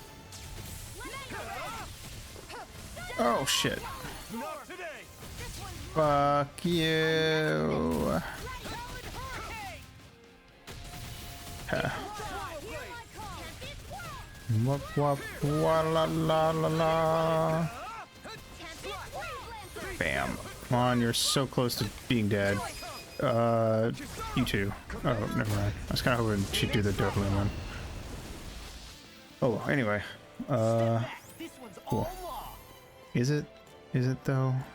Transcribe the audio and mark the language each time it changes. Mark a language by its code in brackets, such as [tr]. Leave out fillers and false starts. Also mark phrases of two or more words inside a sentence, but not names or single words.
[en] Oh, shit. Not today! Fuck you. Wop wop wa la la la la. Bam. Come on, you're so close to being dead. you two. Oh, never mind. I was kind of hoping she'd do the Dohalim one. Oh, anyway. This one's Cool. all law. Is it? Is it though?